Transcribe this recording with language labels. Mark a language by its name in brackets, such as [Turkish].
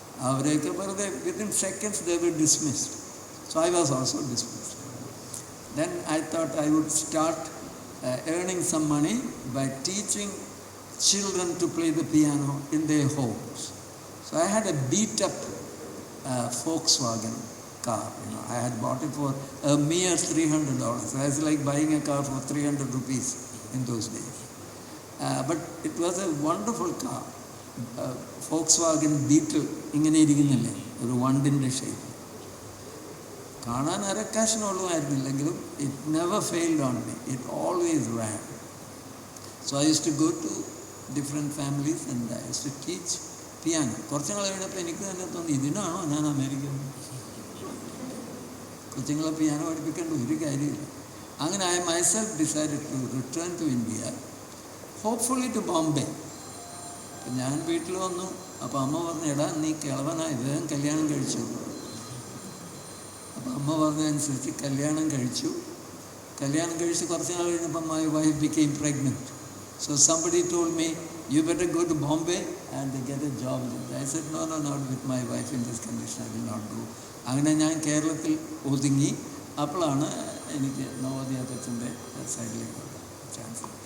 [Malayalam] അവരെയൊക്കെ വെറുതെ [English] Within seconds they were dismissed. So I was also dismissed. Then I thought I would start earning some money by teaching children to play the piano in their homes. So I had a beat up Volkswagen car. I had bought it for a mere $300. So I was like buying a car for 300 rupees in those days. But it was a wonderful car. [Malayalam] Volkswagen Beetle ഇങ്ങനെ ഇരിക്കുന്നില്ലേ, ഒരു വണ്ടിൻ്റെ shape. കാണാൻ അരക്കാശിനുള്ളതായിരുന്നില്ലെങ്കിലും [English] it never failed on me. It always ran. So I used to go to different families and I used to teach piano. [Malayalam] കുറച്ച് നാൾ കഴിഞ്ഞപ്പോൾ എനിക്ക് തന്നെ തോന്നി, ഇതിനാണോ ഞാൻ അമേരിക്കയിൽ കൊച്ചുങ്ങളെ പിയാനോ പഠിപ്പിക്കേണ്ട ഒരു കാര്യമില്ല. അങ്ങനെ [English] I myself decided to return to India, hopefully to Bombay. [Malayalam] ഞാൻ വീട്ടിൽ വന്നു. അപ്പോൾ അമ്മ പറഞ്ഞു, എടാ നീ കിളവനായി, വേഗം കല്യാണം കഴിച്ചു. അപ്പോൾ അമ്മ പറഞ്ഞതനുസരിച്ച് കല്യാണം കഴിച്ചു കുറച്ച് നാൾ കഴിഞ്ഞപ്പോൾ [English] my wife became pregnant. So somebody told me, you better go to Bombay and get a job. I said, no, not with my wife in this condition, I will not go. [Malayalam] അങ്ങനെ ഞാൻ കേരളത്തിൽ ഒതുങ്ങി. അപ്പോഴാണ് എനിക്ക് നവോദയ അച്ഛൻ്റെ സൈഡിലേക്ക് chance.